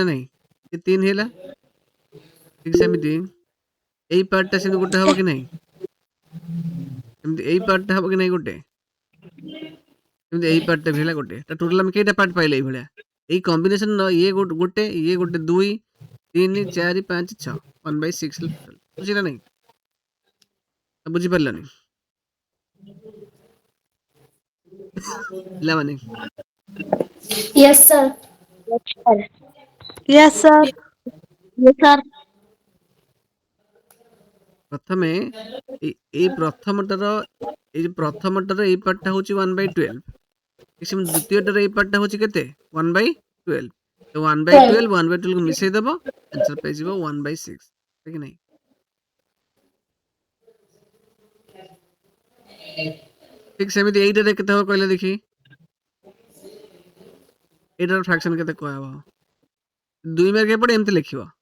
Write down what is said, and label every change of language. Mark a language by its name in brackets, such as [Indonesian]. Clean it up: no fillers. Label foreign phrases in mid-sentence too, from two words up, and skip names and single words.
[Odia] ନାହିଁ ଏ 3 ହେଲା ଠିକ ସେମିତି ଏଇ ପାର୍ଟଟା ସେମିତି ଗୋଟେ ହବ କି ନାହିଁ ସେମିତି ଏଇ ପାର୍ଟଟା ହବ କି ନାହିଁ ଗୋଟେ ସେମିତି ଏଇ ପାର୍ଟଟା ବି ହେଲା ଗୋଟେ ଟୋଟାଲ ଆମେ କେଇଟା ପାର୍ଟ ପାଇଲେ ଏଇଭଳିଆ ଏଇ କମ୍ବିନେସନ ଇଏ ଗୋଟେ ଇଏ ଗୋଟେ 2 3 4 5 6 1/6 ଟୋଟାଲ ବୁଝିଲା ନାହିଁ ବୁଝିପାରିଲନି ପିଲାମାନେ [English] Yes, sir. Yes, sir. Yes, sir. [Odia] ପ୍ରଥମେ ଏଇ ପ୍ରଥମଟାର ଏଇ ପାର୍ଟଟା ହଉଛି 1/12 ସେମିତି ଦ୍ୱିତୀୟଟାର ଏଇ ପାର୍ଟଟା ହଉଛି କେତେ 1/12 ତ 1/12 1/12 କୁ ମିଶେଇ ଦବ ଆନ୍ସର ପାଇଯିବ 1/6 କି ନାହିଁ ଠିକ ସେମିତି ଏଇଟାରେ କେତେ ହବ କହିଲେ ଦେଖି ଏଇଟାର ଫ୍ରାକ୍ସନ କେତେ କୁହାହବ 2 ମାର୍କ ଏପଟେ ଏମିତି ଲେଖିବ